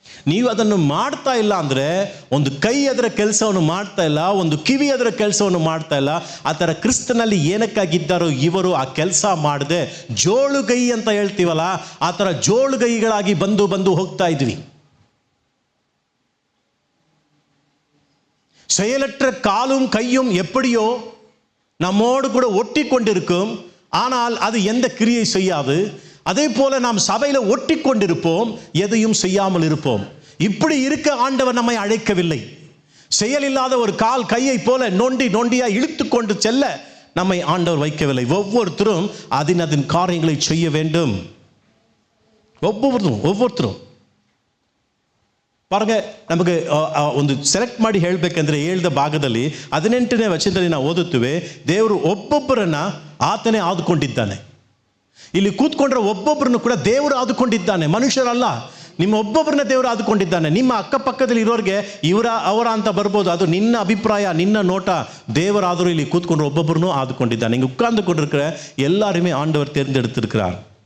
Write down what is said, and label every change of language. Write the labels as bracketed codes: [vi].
[kn] ನೀವು ಅದನ್ನು ಮಾಡ್ತಾ ಇಲ್ಲ ಅಂದರೆ, ಒಂದು ಕೈ ಅದರ ಕೆಲಸವನ್ನು ಮಾಡ್ತಾ ಇಲ್ಲ, ಒಂದು ಕಿವಿ ಅದರ ಕೆಲಸವನ್ನು ಮಾಡ್ತಾ ಇಲ್ಲ. ಆ ಥರ ಕ್ರಿಸ್ತನಲ್ಲಿ ಏನಕ್ಕಾಗಿದ್ದಾರೋ ಇವರು ಆ ಕೆಲಸ ಮಾಡದೆ ಜೋಳುಗೈ ಅಂತ ಹೇಳ್ತೀವಲ್ಲ, ಆ ಥರ ಜೋಳುಗೈಗಳಾಗಿ ಬಂದು ಹೋಗ್ತಾ ಇದ್ವಿ. [ta] செயலற்ற காலும் கையும் எப்படியோ நம்மோடு கூட ஒட்டி கொண்டிருக்கும், ஆனால் அது எந்த கிரியை செய்யாது. அதே போல நாம் சபையில ஒட்டி கொண்டிருப்போம், எதையும் செய்யாமல் இருப்போம். இப்படி இருக்க ஆண்டவர் நம்மை அழைக்கவில்லை. செயல் இல்லாத ஒரு கால் கையை போல நொண்டியா இழுத்து கொண்டு செல்ல நம்மை ஆண்டவர் வைக்கவில்லை. ஒவ்வொருத்தரும் அதன் காரியங்களை செய்ய வேண்டும். ஒவ்வொருத்தரும் [kn] ಪಾರ್ಗೆ ನಮಗೆ ಒಂದು ಸೆಲೆಕ್ಟ್ ಮಾಡಿ ಹೇಳಬೇಕಂದ್ರೆ, ಹೇಳಿದ ಭಾಗದಲ್ಲಿ 18ನೇ ವಚನದಲ್ಲಿ ನಾವು ಓದುತ್ತೇವೆ, ದೇವರು ಒಬ್ಬೊಬ್ಬರನ್ನ ಆತನೇ ಆದುಕೊಂಡಿದ್ದಾನೆ. ಇಲ್ಲಿ ಕೂತ್ಕೊಂಡ್ರೆ ಒಬ್ಬೊಬ್ಬರನ್ನು ಕೂಡ ದೇವರು ಆದುಕೊಂಡಿದ್ದಾನೆ, ಮನುಷ್ಯರಲ್ಲ. ನಿಮ್ಮ ಒಬ್ಬೊಬ್ಬರನ್ನ ದೇವರು ಆದುಕೊಂಡಿದ್ದಾನೆ. ನಿಮ್ಮ ಅಕ್ಕಪಕ್ಕದಲ್ಲಿ ಇರೋರಿಗೆ ಅವರ ಅಂತ ಬರ್ಬೋದು, ಅದು ನಿನ್ನ ಅಭಿಪ್ರಾಯ, ನಿನ್ನ ನೋಟ. ದೇವರಾದರೂ ಇಲ್ಲಿ ಕೂತ್ಕೊಂಡ್ರೆ ಒಬ್ಬೊಬ್ಬರನ್ನು ಆದುಕೊಂಡಿದ್ದಾನೆ. ಹಿಂಗೆ [ta] ಉட்கார்ந்து கொண்டிருக்கிற எல்லாருமே ஆண்டவர் தேர்ந்தெடுத்திருக்கிறார்.